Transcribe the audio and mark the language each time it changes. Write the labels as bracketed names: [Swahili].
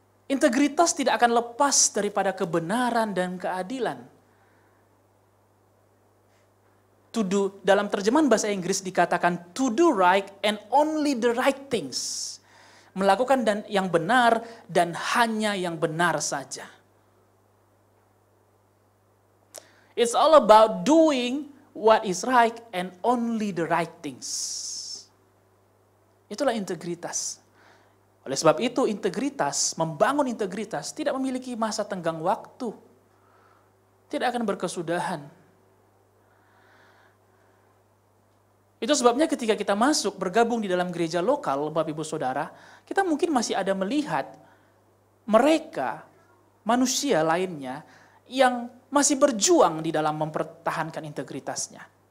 [Indonesian] Integritas tidak akan lepas daripada kebenaran dan keadilan. [English] To do, [Indonesian] dalam terjemahan bahasa Inggris dikatakan [English] to do right and only the right things. [Indonesian] Melakukan dan yang benar dan hanya yang benar saja. [English] It's all about doing what is right and only the right things. [Indonesian] Itulah integritas. Oleh sebab itu integritas, membangun integritas tidak memiliki masa tenggang waktu. Tidak akan berkesudahan. Itu sebabnya ketika kita masuk, bergabung di dalam gereja lokal, Bapak Ibu Saudara, kita mungkin masih ada melihat mereka, manusia lainnya, yang masih berjuang di dalam mempertahankan integritasnya.